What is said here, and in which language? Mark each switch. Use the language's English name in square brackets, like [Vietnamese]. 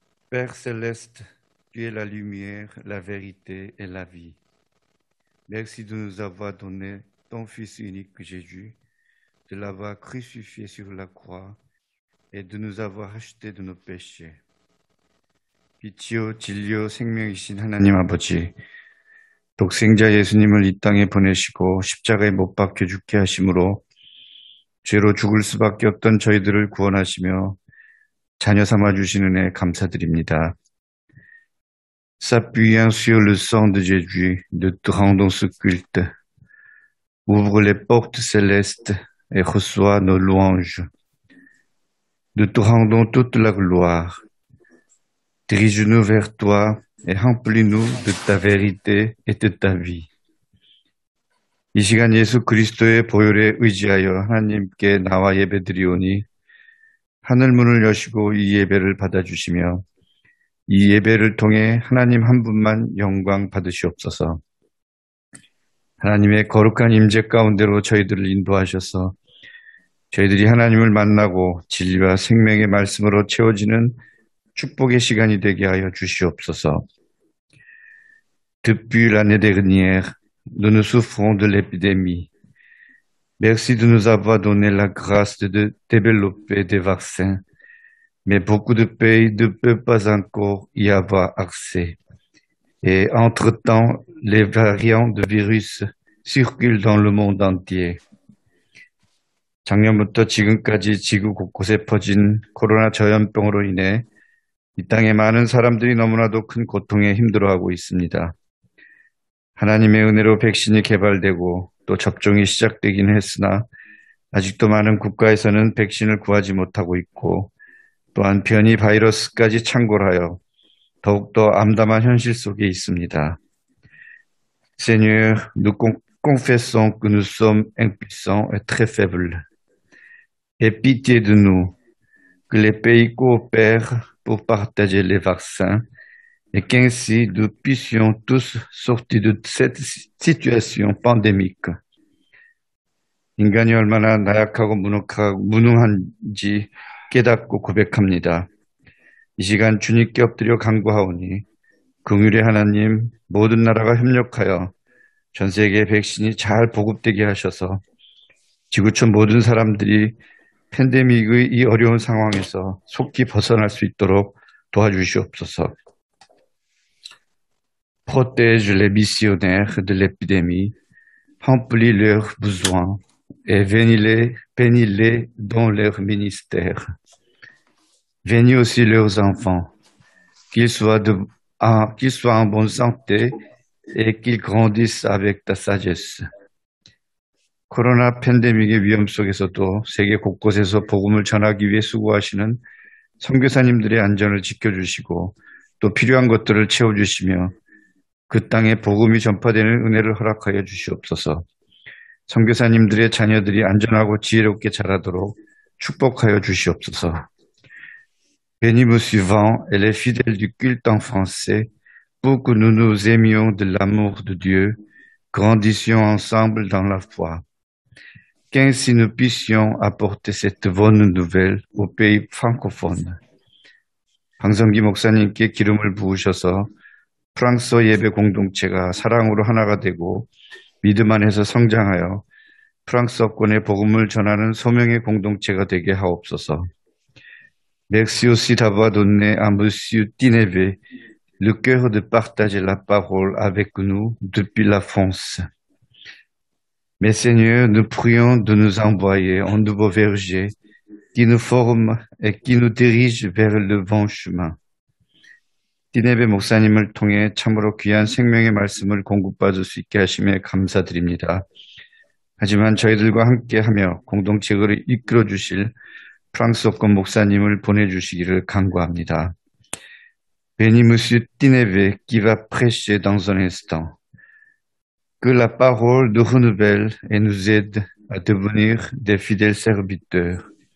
[French] Père céleste, tu es la lumière, la vérité et la vie. Merci de nous avoir donné ton Fils unique Jésus, de l'avoir crucifié sur la croix et de nous avoir rachetés de nos péchés. [Korean] 빛이요 진리요 생명이신 하나님 아버지, 독생자 예수님을 이 땅에 보내시고 십자가에 못 박혀 죽게 하심으로 죄로 죽을 수밖에 없던 저희들을 구원하시며 자녀 삼아 주신 은혜 감사드립니다. [French] S'appuyant sur le sang de Jésus, nous te rendons ce culte. Ouvre les portes célestes et reçois nos louanges. Nous te rendons toute la gloire. Dirige-nous vers toi et remplis-nous de ta vérité et de ta vie. [Korean] 이 시간 예수 그리스도의 보혈에 의지하여 하나님께 나와 예배드리오니 하늘 문을 여시고 이 예배를 받아주시며 이 예배를 통해 하나님 한 분만 영광 받으시옵소서. 하나님의 거룩한 임재 가운데로 저희들을 인도하셔서 저희들이 하나님을 만나고 진리와 생명의 말씀으로 채워지는 축복의 시간이 되게 하여 주시옵소서. [French] Depuis l'année dernière, nous nous souffrons de l'épidémie. Merci de nous avoir donné la grâce de développer des vaccins, mais beaucoup de pays ne peuvent pas encore y avoir accès. Et entre-temps, les variants de virus circulent dans le monde entier. [Korean] 작년부터 지금까지 지구 곳곳에 퍼진 코로나 전염병으로 인해 이 땅의 많은 사람들이 너무나도 큰 고통에 힘들어하고 있습니다. 하나님의 은혜로 백신이 개발되고 또 접종이 시작되긴 했으나 아직도 많은 국가에서는 백신을 구하지 못하고 있고 또한 변이 바이러스까지 창궐하여 더욱더 암담한 현실 속에 있습니다. [French] Seigneur, nous confessons que nous sommes impuissants et très faibles. Aie pitié de nous, que les pays coopèrent pour partager les vaccins et qu'ainsi nous puissions tous sortir de cette situation pandémique. [Korean] 인간이 얼마나 나약하고 무능한지 깨닫고 고백합니다. 이 시간 주님께 엎드려 간구하오니 긍휼의 하나님 모든 나라가 협력하여 전 세계 백신이 잘 보급되게 하셔서 지구촌 모든 사람들이 팬데믹의 이 어려운 상황에서 속히 벗어날 수 있도록 도와주시옵소서. [French] Protège les missionnaires de l'épidémie, remplis leurs besoins et bénis-les dans leur ministère. Bénis aussi leurs enfants, qu'ils soient en bonne santé et qu'ils grandissent avec ta sagesse. [Korean] 코로나 팬데믹의 위험 속에서도 세계 곳곳에서 복음을 전하기 위해 수고하시는 선교사님들의 안전을 지켜주시고 또 필요한 것들을 채워주시며 그 땅에 복음이 전파되는 은혜를 허락하여 주시옵소서. 선교사님들의 자녀들이 안전하고 지혜롭게 자라도록 축복하여 주시옵소서. [French] Bénis nos suivants et les fidèles du culte en français pour que nous nous aimions de l'amour de Dieu, grandissions ensemble dans la foi. Qu'ainsi nous puissions apporter cette bonne nouvelle aux pays francophones. [Korean] 방성기 목사님께 기름을 부으셔서 프랑스어 예배 공동체가 사랑으로 하나가 되고 믿음 안에서 성장하여 프랑스어권의 복음을 전하는 소명의 공동체가 되게 하옵소서. [French] Merci aussi d'avoir donné à Monsieur Tineve le cœur de partager la parole avec nous depuis la France. Mais Seigneur, nous prions de nous envoyer un nouveau verger qui nous forme et qui nous dirige vers le bon chemin. [Korean] 디네베 목사님을 통해 참으로 귀한 생명의 말씀을 공급받을 수 있게 하심에 감사드립니다. 하지만 저희들과 함께하며 공동체를 이끌어 주실 프랑스어권 목사님을 보내주시기를 간구합니다. [French] Bénis Monsieur Tineve qui va prêcher dans un instant. Que la parole nous renouvelle et nous aide à devenir des fidèles serviteurs.